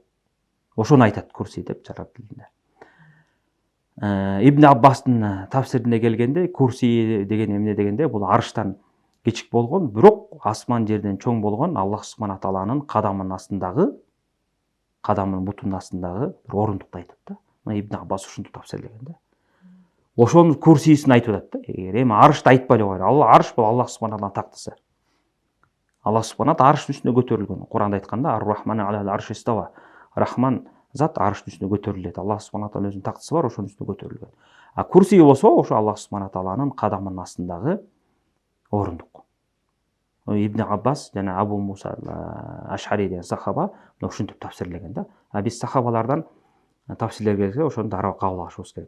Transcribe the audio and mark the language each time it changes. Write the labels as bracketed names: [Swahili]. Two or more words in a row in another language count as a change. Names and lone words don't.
[Kyrgyz] Ошону айтат курси деп араб тилинде. Ибн Аббастын тафсирине келгенде, курси деген эмне дегенде, бул арыштан кичик болгон, бирок асман жерден чоң болгон [Arabic] الله سبحانه [Kyrgyz] тааланын кадамынын астындагы, кадамынын бутунун астындагы бир орундукту айтат да. Мына Ибн Аббас ушунтип тафсирлеген да. Ошонун курсисин айтып атат да. Эми арышты айтпай эле койгула. Арыш бул [Arabic] الله سبحانه [Kyrgyz] тааланын тактысы. [Arabic] الله سبحانه [Kyrgyz] таала арыштын үстүнө көтөрүлгөн. Куранда айтканда, [Arabic] الرحمن على العرش استوى. [Kyrgyz] Рахман зат арыштын үстүнө көтөрүлөт. [Arabic] الله سبحانه [Kyrgyz] таала өзүнүн тактысы бар, ошонун үстүнө көтөрүлгөн. Курси болсо, ошо [Arabic] الله سبحانه [Kyrgyz] тааланын кадамынын астындагы орундук. Ибн Аббас жана Абу Муса Ашари деген сахаба ушинтип тафсирлеген да. Биз сахабалардан тафсирлер келсе, ошону дароо кабыл алышыбыз керек.